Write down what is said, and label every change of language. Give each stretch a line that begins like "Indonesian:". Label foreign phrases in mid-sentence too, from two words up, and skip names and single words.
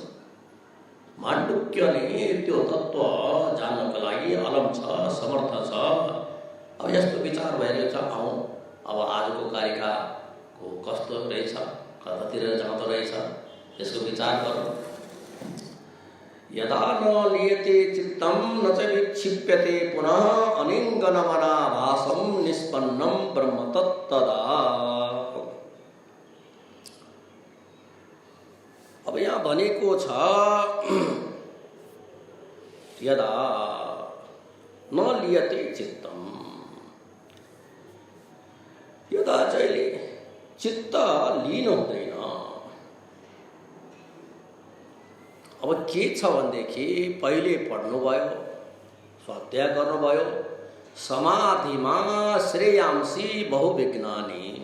Nepali: माण्डुक्य नै त्यो तत्त्व जान्नको लागि अलम छ, समर्थ छ। अब यस्तो विचार भइरहेको छ, आउँ अब आजको कारिकाको कस्तो रहेछ, कतातिर जाँदो रहेछ, त्यसको विचार गरौँ।
Sanskrit: यदा न लियते चित्तम न च विक्षिप्यते पुनः अनिंगनमनाभासम निष्पन्नम ब्रह्म तत्तदा।
Nepali: अब यहाँ भनेको छ
Sanskrit: यदा न लियते चित्तम,
Nepali: यदा जहिले चित्त लीन हुँदैन। अब के छ भनेदेखि पहिले पढ्नुभयो, स्वाध्याय गर्नुभयो, समाधिमा
Sanskrit: श्रेयांसी बहुविघ्नानि।